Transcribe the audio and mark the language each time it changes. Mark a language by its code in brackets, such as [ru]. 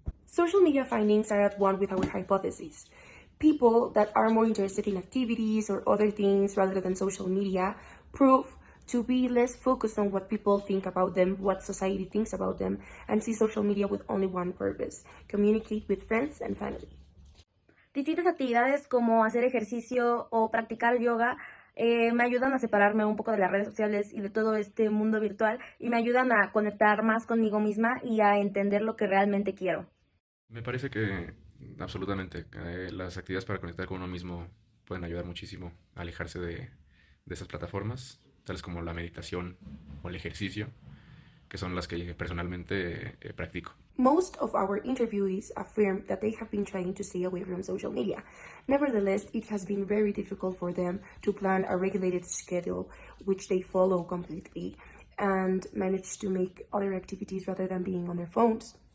[en] Social media findings are at one with our hypothesis. People that are more interested in activities or other things rather than social media prove to be less focused on what people think about them, what society thinks about them, and see social media with only one purpose: communicate with friends and family. [es] Distintas actividades como hacer ejercicio o practicar yoga me ayudan a separarme un poco de las redes sociales y de todo este mundo virtual y me ayudan a conectar más conmigo misma y a entender lo que realmente quiero. Me parece que absolutamente las actividades para conectar con uno mismo pueden ayudar muchísimo a alejarse de esas plataformas, tales como la meditación o el ejercicio, que son las que personalmente practico. [en] Most of our interviewees affirm that they have been trying to stay away from social media. Nevertheless, it has been very difficult for them to plan a regulated schedule, which they follow completely, and manage to make other activities rather than being on their phones.